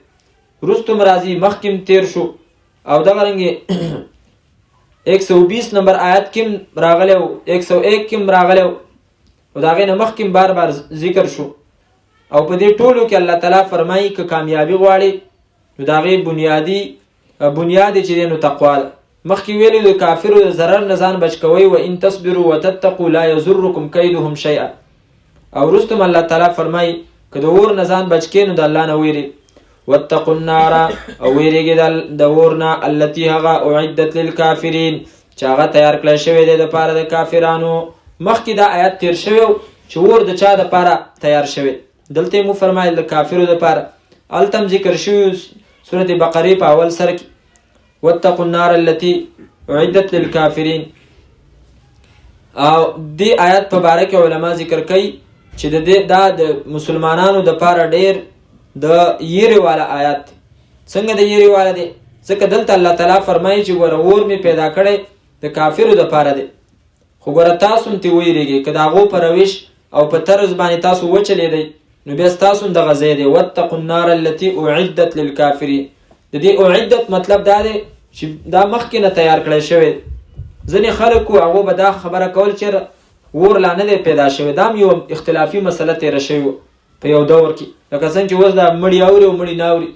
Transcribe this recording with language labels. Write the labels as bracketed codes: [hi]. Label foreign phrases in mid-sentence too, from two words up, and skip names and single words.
[ps] رستم راځي مخکې تیر شو او دغه رنګې 120 نمبر آیات کې راغلی او 101 کې راغلی او د هغې نه مخکې بار بار ذکر شو. او په دې ټولو کې الله تعالی فرمایي که کامیابي غواړي نو د هغې بنیاد چې دی نو تقوا ده. مخکې ویلي د کافرو د ضرر نه ځان بچ کوئ [ar] و ان تصبروا وتتقوا لا یضرکم کیدهم شیئا. [ps] او وروسته الله تعالی فرمایي که د اور نه ځان بچ کې نو د الله نه ویري. [ar] واتقوا النار [ps] او ویریږي د اور نه التي هغه [ar] اعدت للکافرین [ps] چې هغه تیار کړی شوی دی دپاره د کافرانو. مخکې دا آیات تیر شوی چې اور د چا دپاره تیار شوی، دلته مو فرمایل د کافرو دپاره. هلته هم ذکر شوي سورة بقرې په اول سر کې [ar] واتقوا النار التي اعدت للکافرین. [ps] او دې آیات په باره کې علما ذکر کوي چې دا د مسلمانانو دپاره ډېر د یېرې والا آیات. څنګه د یېرې والا دی؟ ځکه دلته الله تعالی فرمایي چې ګوره اور مې پیدا کړی د کافرو دپاره دی، خو ګوره تاسو هم ترې ویرېږئ. که د هغو په روش او په طرز باندې تاسو وچلېدئ نو بیا ستاسو هم دغه ځای دی. [ar] واتقوا النار التي اعدت للکافرین. [ps] د دې اعدت مطلب دا دی چې دا مخکې نه تیار کړی شوی. ځینې خلک وو هغو به دا خبره کول چې اور لا نه دی پیدا شوی. دا هم یو اختلافي مسله تېره شوې وه په یو دور کې، لکه څنګه چې اوس دا مړي اوري او مړي نه اوري.